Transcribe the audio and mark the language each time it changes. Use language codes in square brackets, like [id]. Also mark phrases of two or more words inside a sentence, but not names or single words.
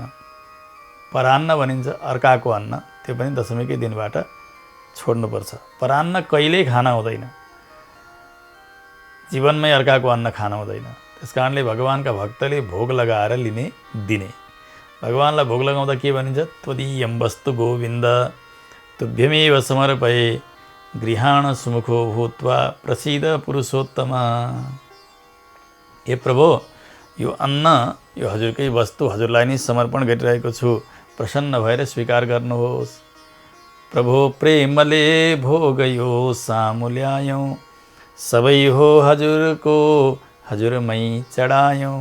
[ne] परान्न भनिन्छ अर्काको अन्न, त्यो पनि दशमीकै दिनबाट छोड्नुपर्छ। परान्न कहिल्यै खान हुँदैन, जीवनमै अर्काको अन्न खान हुँदैन। त्यस कारणले भगवानका भक्तले भोग लगाएर दिने। भगवानलाई भोग लगाउँदा के भनिन्छ? [sa] त्वदीयं वस्तु गोविन्द तुभ्यमेव समर्पये गृहाण सुमुखो भूत्वा प्रसीद पुरुषोत्तम। [ne] हे प्रभु, यो अन्न यो हजुरकै वस्तु हजुरलाई नै समर्पण गरिरहेको छु, प्रसन्न भएर स्वीकार गर्नुहोस्। प्रभु प्रेमले भोग यो सामुल्यायौँ, सबै हो हजुरको हजुरमै चढायौँ।